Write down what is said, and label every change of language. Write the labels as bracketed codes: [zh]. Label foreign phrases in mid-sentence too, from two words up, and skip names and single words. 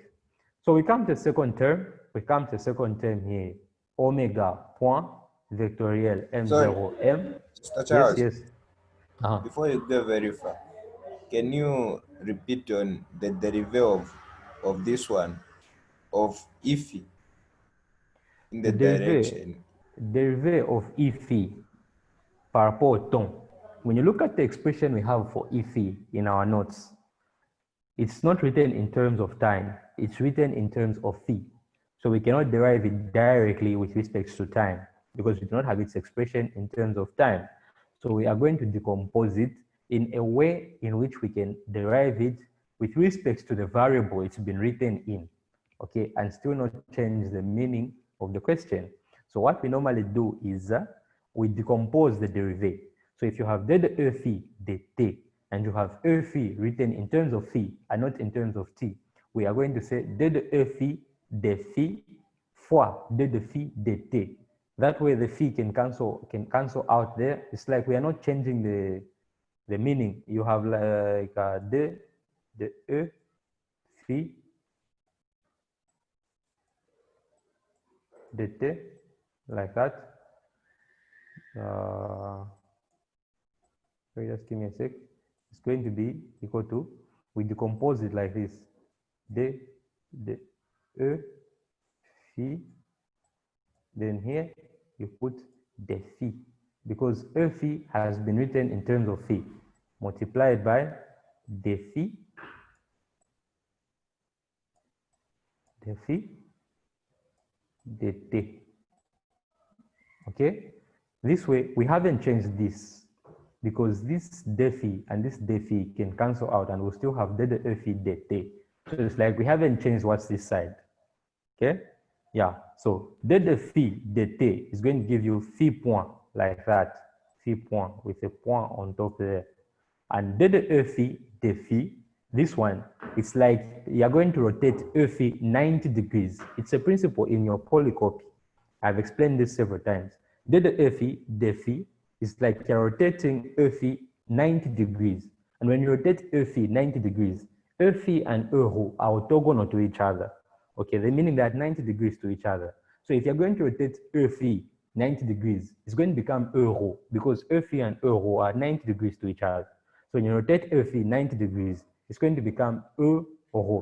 [en] So we come to the second term, here, omega point vectoriel M0M. Mr. Charles, Yes. before you go very far, can you repeat on the derivative of this one, of Iffy, in the direction? Derivative of Iffy [fr] par rapport au temps. [en] When you look at the expression we have for Iffy in our notes, it's not written in terms of time, it's written in terms of phi. So we cannot derive it directly with respect to time because we do not have its expression in terms of time. So we are going to decompose it in a way in which we can derive it with respect to the variable it's been written in, okay, and still not change the meaning of the question. So what we normally do is we decompose the derivative. So if you have d de e phi dt, and you have e phi written in terms of phi and not in terms of t, we are going to say d de e phi de phi fois d de phi dt. That way the phi can cancel out there. It's like we are not changing the meaning. You have like d de e phi dt like that. Wait, just give me a sec. It's going to be equal to, we decompose it like this, d de e phi, then here you put the phi, because e phi has been written in terms of phi, multiplied by the phi dt. Okay, this way we haven't changed this because this defi and this defi can cancel out and we'll still have d de e phi dt. So it's like we haven't changed what's this side. Okay, yeah, so d de phi dt is going to give you phi point like that, phi point with a point on top there, and d de e phi de phi, this one, it's like you're going to rotate e phi 90 degrees. It's a principle in your polycopy. I've explained this several times. D de e phi de phi is like you're rotating e phi 90 degrees. And when you rotate e phi 90 degrees, e phi and e rho are orthogonal to each other. Okay, the meaning that 90 degrees to each other. So if you're going to rotate e phi 90 degrees, it's going to become e rho because e phi and e rho are 90 degrees to each other. So when you rotate e phi 90 degrees, it's going to become e rho.